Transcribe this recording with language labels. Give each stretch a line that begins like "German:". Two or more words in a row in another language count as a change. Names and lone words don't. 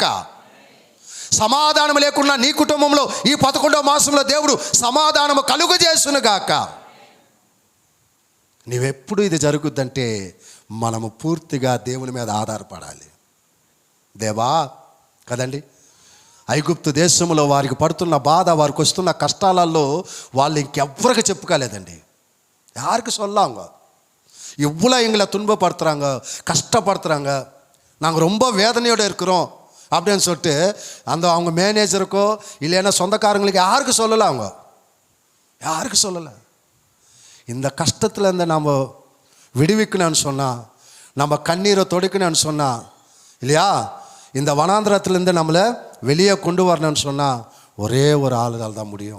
Telugu: సమాధానం లేకుండా నీ కుటుంబంలో ఈ 11వ మాసంలో దేవుడు సమాధానము కలుగజేసును గాక. నీవెప్పుడు ఇది జరుగుద్దంటే మనము పూర్తిగా దేవుని మీద ఆధారపడాలి. దేవా కదండి, ఐగుప్తు దేశంలో వారికి పడుతున్న బాధ, వారికి వస్తున్న కష్టాలలో వాళ్ళు ఇంకెవ్వరికి చెప్పుకోలేదండి.
Tamil: யாருக்கு சொல்லாங்க, இவ்வளோ எங்களை துன்பப்படுத்துகிறாங்க, கஷ்டப்படுத்துகிறாங்க, நாங்கள் ரொம்ப வேதனையோடு இருக்கிறோம் அப்படின்னு சொல்லிட்டு அந்த அவங்க மேனேஜருக்கோ இல்லைன்னா சொந்தக்காரங்களுக்கு யாருக்கு சொல்லலை, அவங்க யாருக்கு சொல்லலை. இந்த கஷ்டத்துலேருந்து நம்ம விடுவிக்கணும்னு சொன்னால், நம்ம கண்ணீரை தொடுக்கணும்னு சொன்னால் இல்லையா, இந்த வனாந்திரத்துலேருந்து நம்மளை வெளியே கொண்டு வரணும்னு சொன்னால் ஒரே ஒரு ஆளுதால் தான் முடியும்.